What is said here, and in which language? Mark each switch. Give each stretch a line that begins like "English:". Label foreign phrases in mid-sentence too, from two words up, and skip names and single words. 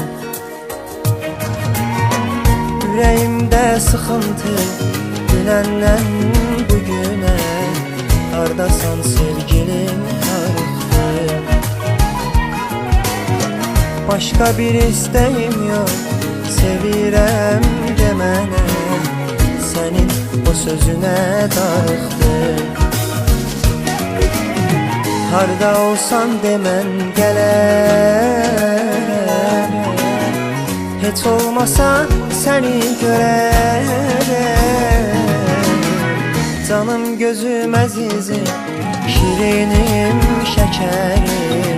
Turkish: Yüreğimde sıkıntı
Azerbaijani: dünəndən bugünə. Hardasan sevgilim darıxdı.
Turkish: Başka bir isteğim yok,
Azerbaijani: sevirəm demənə.
Turkish: Senin o sözüne darıxdı.
Azerbaijani: Harda olsan demən gələrəm. Heç olmasa səni görərəm. Canım gözüm əzizim, şirinim şəkərim.